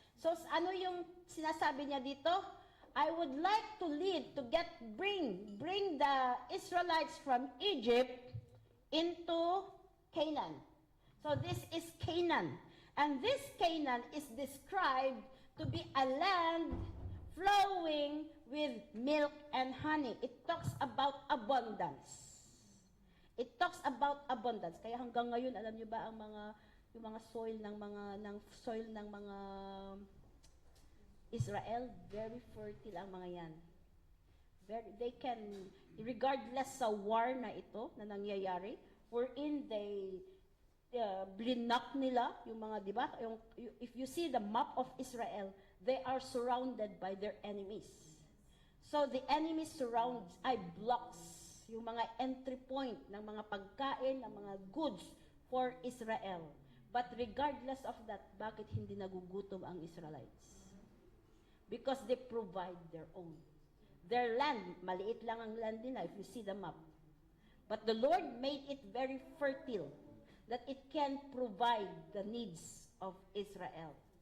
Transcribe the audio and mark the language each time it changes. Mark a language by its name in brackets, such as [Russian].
[Filipino] So ano yung sinasabi niya dito? [English] I would like to bring the Israelites from Egypt into Canaan. So this is Canaan. And this Canaan is described to be a land flowing with milk and honey. It talks about abundance. It talks about abundance. [Filipino] Kaya hanggang ngayon, alam niyo ba yung mga soil ng mga Israel, [English] very fertile [Filipino] ang mga yan. [English] They can, regardless [Filipino] sa war na ito na nangyayari, wherein they blinak nila yung mga, di ba? [English] If you see the map of Israel, they are surrounded by their enemies. So the enemy surrounds, blocks yung mga entry point [Filipino] ng mga pagkain, ng mga [English] goods for Israel. But regardless of that, [Filipino] bakit hindi nagugutom ang Israelites? [English] Because they provide their own. Their land, [Filipino] maliit lang ang [English] land nila if you see the map. But the Lord made it very fertile that it can provide the needs of Israel.